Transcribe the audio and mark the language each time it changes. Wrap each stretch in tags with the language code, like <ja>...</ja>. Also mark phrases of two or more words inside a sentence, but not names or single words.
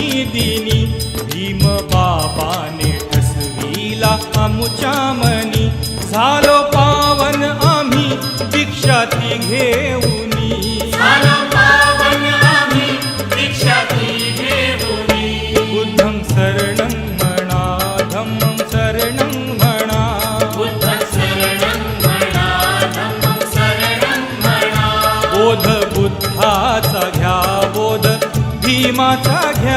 <mr>दिनी भीम बाबाने ठसविला आमुच्या मनी झालो पावन आम्ही दीक्षा ती घेऊनी झालो पावन आम्ही दीक्षा ती घेऊनी</mr> <pi>बुद्धं शरणं</pi> <mr>म्हणा</mr> <pi>धम्मं शरणं</pi> <mr>म्हणा</mr> <pi>बुद्धं शरणं</pi> <mr>म्हणा</mr> <pi>धम्मं शरणं</pi> <mr>म्हणा बोध बुद्धाचा घ्या बोध भीमाचा घ्या</mr>